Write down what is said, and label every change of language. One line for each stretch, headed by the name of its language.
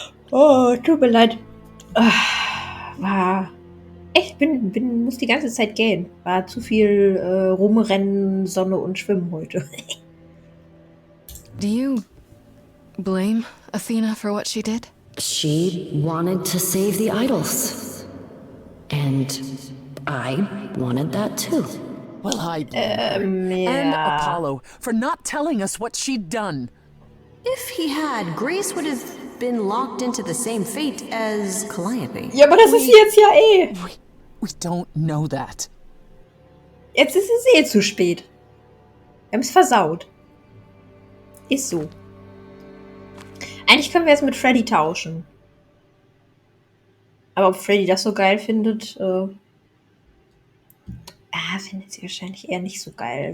German: Oh, tut mir leid. War echt, muss die ganze Zeit gähnen. War zu viel Rumrennen, Sonne und Schwimmen heute.
English: Do you blame Athena for what she did? She wanted to save the idols. And I wanted that too. Well, I blame her. And
German: Ja.
English: Apollo for not telling us what she'd done. If he had, Grace would have been locked into the same fate as Calliope.
German: Ja, aber das ist jetzt ja eh.
English: We don't know that.
German: Jetzt ist es eh zu spät. Wir haben es versaut. Ist so. Eigentlich können wir jetzt mit Freddy tauschen. Aber ob Freddy das so geil findet, findet sie wahrscheinlich eher nicht so geil.